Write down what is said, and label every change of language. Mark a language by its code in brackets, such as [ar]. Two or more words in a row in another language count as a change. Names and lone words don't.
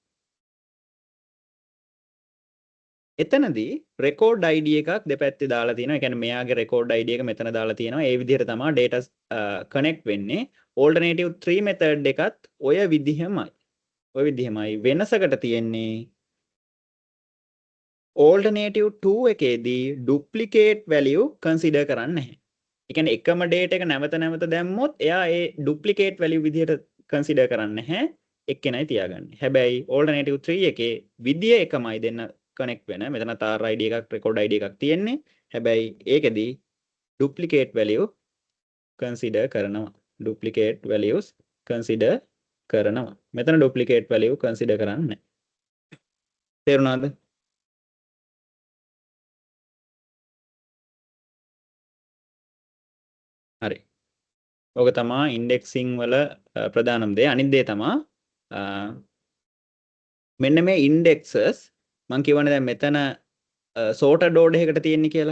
[si] එතනදී [en] record ID [si] එකක් දෙපැත්තේ දාලා තියෙනවා. ඒ කියන්නේ මෙයාගේ [en] record ID [si] එක මෙතන දාලා තියෙනවා. ඒ විදිහට තමයි data connect වෙන්නේ. [en] alternative 3 method [si] එකත් ඔය විදිහමයි. වෙනසකට තියෙන්නේ alternative 2 එකේදී [en] duplicate value consider [si] කරන්නේ නැහැ. ඒ කියන්නේ එකම data එක නැවත නැවත දැම්මොත් එයා ඒ [en] duplicate value [si] විදිහට consider කරන්නේ නැහැ. එක්කෙනයි තියාගන්නේ. හැබැයි alternative 3 එකේ විදිය එකමයි දෙන්න connect වෙන. මෙතන [en] tar ID [si] එකක් [en] record ID [si] එකක් තියෙන්නේ. හැබැයි ඒකෙදී duplicate value consider කරනවා. [en] duplicate values consider [si] කරනවා. මෙතන [en] duplicate value consider [si] කරන්නේ නැහැ. තේරුණාද? හරි. ඕක තමා ඉන්ඩෙක්සිං වල ප්‍රධානම දේ. අනිත් දේ තමා මෙන්න මේ ඉන්ඩෙක්සස් මං කියවනේ දැන් මෙතන [en] sorted order [si] එකකට තියෙන්නේ කියලා.